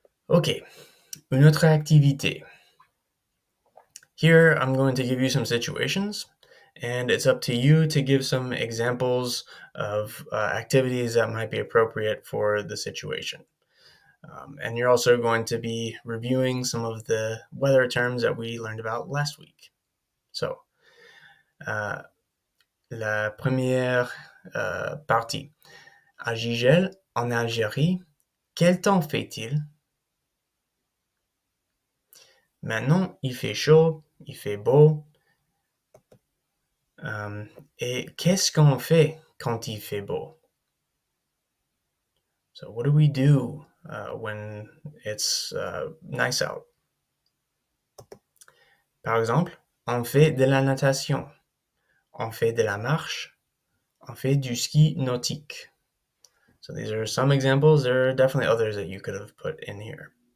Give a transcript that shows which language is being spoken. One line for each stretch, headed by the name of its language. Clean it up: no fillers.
French: Ok, une autre activité.
English: Here, I'm going to give you some situations, and it's up to you to give some examples of activities that might be appropriate for the situation. And you're also going to be reviewing some of the weather terms that we learned about last week.
French: So, uh, la première partie. À Gigel, en Algérie, quel temps fait-il? Maintenant, il fait chaud, il fait beau. Et qu'est-ce qu'on fait quand il fait beau?
English: So, what do we do when it's nice out?
French: Par exemple, on fait de la natation, on fait de la marche, on fait du ski nautique.
English: So these are some examples. There are definitely others that you could have put in here.